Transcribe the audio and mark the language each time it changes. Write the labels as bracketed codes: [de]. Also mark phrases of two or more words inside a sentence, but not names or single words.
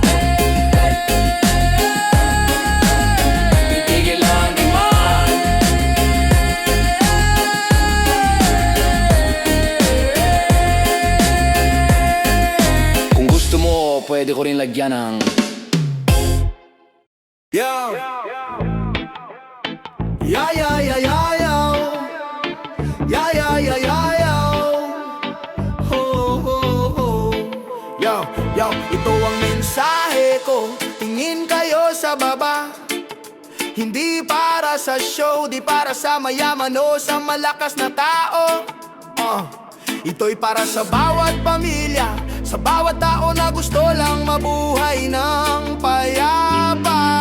[tl] Itigil na ang digmaan. Kung gusto mo, pwede ko rin lagyan ng [en] Yo! Yeah, yeah, yeah, yeah, yo! Yeah, yeah, yeah, yeah, yo! Ho, ho, ho! Yo, yo! [tl] Ito ang mensahe ko, tingin kayo sa baba. Hindi para sa show, di para sa mayaman o sa malakas na tao. Ito'y para sa bawat pamilya, sa bawat tao na gusto lang mabuhay ng payapa.